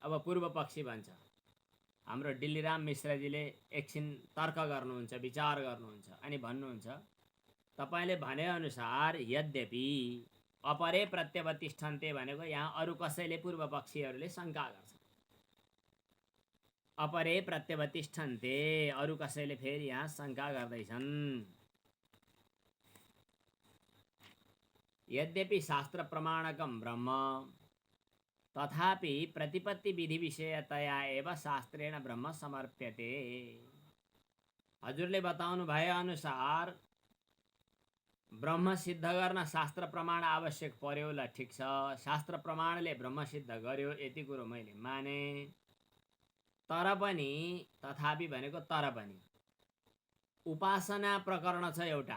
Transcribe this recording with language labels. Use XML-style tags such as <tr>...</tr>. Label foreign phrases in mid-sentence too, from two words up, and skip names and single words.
<ne>अब पूर्व पक्षी भन्छ, हाम्रो डिल्लीराम मिश्रजीले एकछिन तर्क गर्नुहुन्छ, विचार गर्नुहुन्छ, अनि भन्नुहुन्छ तपाईँले भनेअनुसार यद्यपि</ne> <sa>अपरे प्रत्यवतिष्ठन्ते</sa> <ne>भनेको यहाँ अरू कसैले पूर्व पक्षीहरूले शङ्का गर्छन्।</ne> <sa>अपरे प्रत्यवतिष्ठन्ते,</sa> <ne>अरू कसैले फेरि यहाँ शङ्का गर्दैछन्।</ne> <sa>यद्यपि शास्त्र प्रमाणकम ब्रह्म तथापि प्रतिपत्ति विधि विषयतया एव शास्त्रेण ब्रह्म समर्प्यते।</sa> <ne>हजुरले बताउनु भए अनुसार ब्रह्म सिद्ध गर्न शास्त्र प्रमाण आवश्यक पर्यो, ल ठिक छ, शास्त्र प्रमाणले ब्रह्म सिद्ध गर्यो, यति कुरो मैले माने। तर पनि, तथापि भनेको तर पनि, उपासना प्रकरण छ एउटा।</ne>